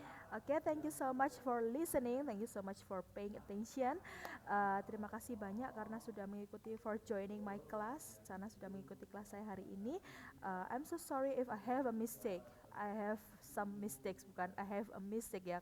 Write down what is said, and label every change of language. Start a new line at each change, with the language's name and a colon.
English: Oke, thank you so much for listening. Thank you so much for paying attention.
Indonesian: Terima kasih banyak karena sudah mengikuti
English: for joining my class,
Indonesian: karena sudah mengikuti kelas saya hari ini.
English: I'm so sorry if I have a mistake. I have some mistakes,
Indonesian: bukan
English: I have a mistake ya.